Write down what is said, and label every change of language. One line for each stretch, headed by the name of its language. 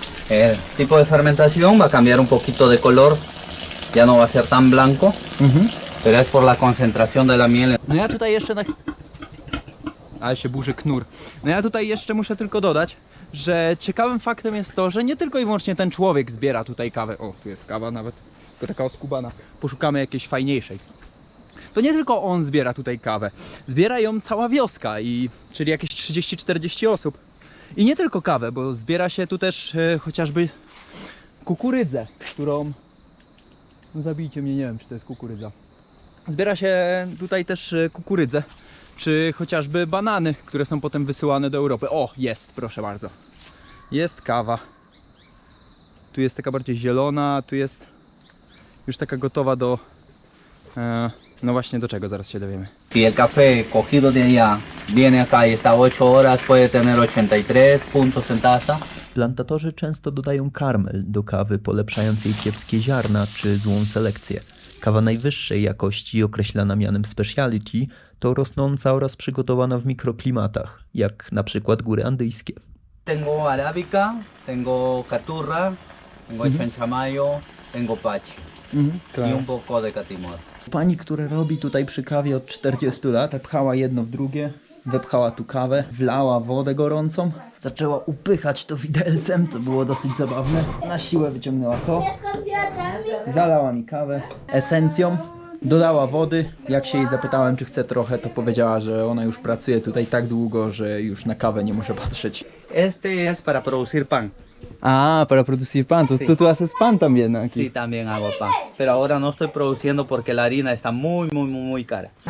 Spanish: El tipo de fermentación va a cambiar un poquito de color. Ya no va a ser tan blanco, pero es por la concentración de la miel.
Polish: No ja tutaj jeszcze na... Ale się burzy knur. No ja tutaj jeszcze muszę tylko dodać, że ciekawym faktem jest to, że nie tylko i wyłącznie ten człowiek zbiera tutaj kawę. O, tu jest kawa nawet, tylko taka oskubana. Poszukamy jakiejś fajniejszej. To nie tylko on zbiera tutaj kawę. Zbiera ją cała wioska, czyli jakieś 30-40 osób. I nie tylko kawę, bo zbiera się tu też chociażby kukurydzę, którą... No zabijcie mnie, nie wiem, czy to jest kukurydza. Zbiera się tutaj też kukurydzę, czy chociażby banany, które są potem wysyłane do Europy. O, jest, proszę bardzo. Jest kawa. Tu jest taka bardziej zielona, tu jest już taka gotowa do... no właśnie do czego, zaraz się dowiemy.
Spanish: Si el café cogido de allá viene acá y está 8 horas, puede tener 83 puntos en taza.
Polish: Plantatorzy często dodają karmel do kawy, polepszając jej kiepskie ziarna czy złą selekcję. Kawa najwyższej jakości, określana mianem speciality, to rosnąca oraz przygotowana w mikroklimatach, jak na przykład góry andyjskie.
Spanish: Tengo arábica, tengo caturra, tengo chanchamayo, tengo pachi y un poco de catimor.
Polish: Pani, która robi tutaj przy kawie od 40 lat, pchała jedno w drugie. wepchała tu kawę, wlała wodę gorącą, zaczęła upychać to widelcem, to było dosyć zabawne. Na siłę wyciągnęła to, zalała mi kawę esencją, dodała wody. Jak się jej zapytałem, czy chce trochę, to powiedziała, że ona już pracuje tutaj tak długo, że już na kawę nie może patrzeć.
Spanish: Este es para producir pan. Ah, para producir pan, to Sí. tú haces pan también aquí. Sí, también hago pan. Pero ahora no estoy produciendo porque la harina está muy cara.